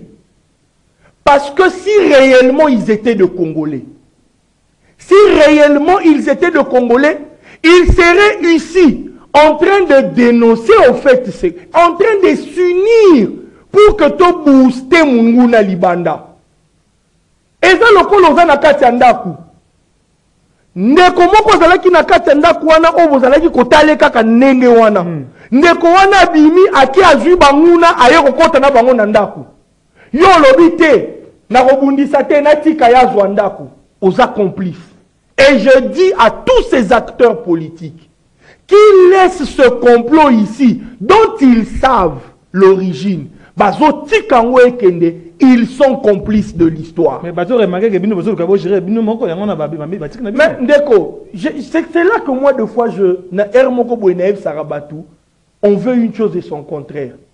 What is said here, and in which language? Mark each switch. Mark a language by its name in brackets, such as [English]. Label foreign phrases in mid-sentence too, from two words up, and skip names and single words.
[French] Parce que si réellement ils étaient de Congolais, si réellement ils étaient de Congolais, ils seraient ici en train de dénoncer au fait, en train de s'unir pour que tu boostes [Lingala] Munguna Libanda. [French] Et ça, le [Lingala] colosa na kati ya ndaku. Ndeko moko zalaki na kati ya ndaku wana obo zalaki kotale kaka ndenge wana. Ndeko wana bimi aki azui banguna aye kokota na bango na ndaku. Yo lobi te na kobundisa te na tika ya zwa ndaku. [French] Aux accomplices. Et je dis à tous ces acteurs politiques qui laissent ce complot ici, dont ils savent l'origine, ils sont complices de l'histoire. Mais Ndeko, c'est là que moi, de fois, on veut une chose et son contraire.